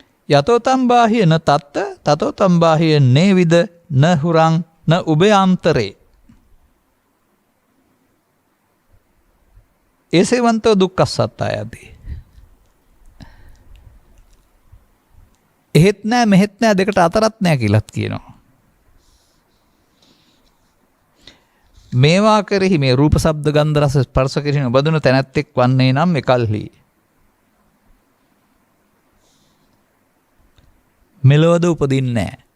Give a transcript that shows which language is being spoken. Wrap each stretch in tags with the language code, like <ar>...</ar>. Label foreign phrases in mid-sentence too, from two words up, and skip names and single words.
<pi>යතෝ තම් බාහිය න තත්ත තතෝ තම් බාහිය නේවිද න හුරං න උභයාන්තරේ ඒසේවන්තෝ දුක්ඛස්සත්තායති.</pi> <si>එහෙත් නෑ මෙහෙත් නෑ දෙකට අතරත් නෑ කියලාත් කියනවා. මේවා කෙරෙහි මේ රූප ශබ්ද ගන්ධ රස ස්පර්ශ කෙරෙහි නොබඳුන තැනැත්තෙක් වන්නේ නම් එකල්හි මෙලොවද උපදින්නේ නෑ.</si>